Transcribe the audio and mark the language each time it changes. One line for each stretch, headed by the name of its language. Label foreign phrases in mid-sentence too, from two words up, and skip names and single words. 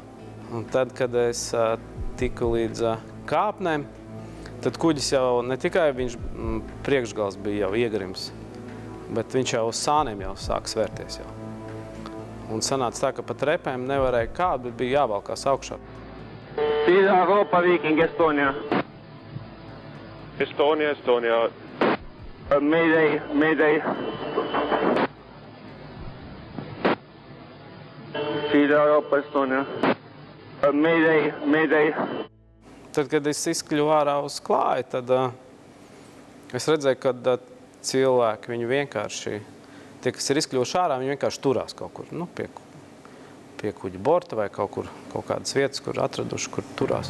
Latvian: Un tad, kad es tiku līdz kāpnēm, tad kuģis jau ne tikai viņš priekšgals bija jau iegrims, bet viņš jau uz sāniem jau sāk svērties jau. Un sanāca tā, ka pat repēm nevarēja kāpt, bet bija jāvalkās augšā. Ida-Euroopa Viking Estonia. Estonia. Mayday. Ida-Euroopa Estonia. Mayday. Tad, kad es izkļuvu ārā uz klāju, tad es redzēju, ka cilvēki, viņi vienkārši, tie, kas ir izkļuvuši ārā, viņi vienkārši turās kaut kur, pie kuģa borta vai kaut kādas vietas, kur atraduši, kur turās.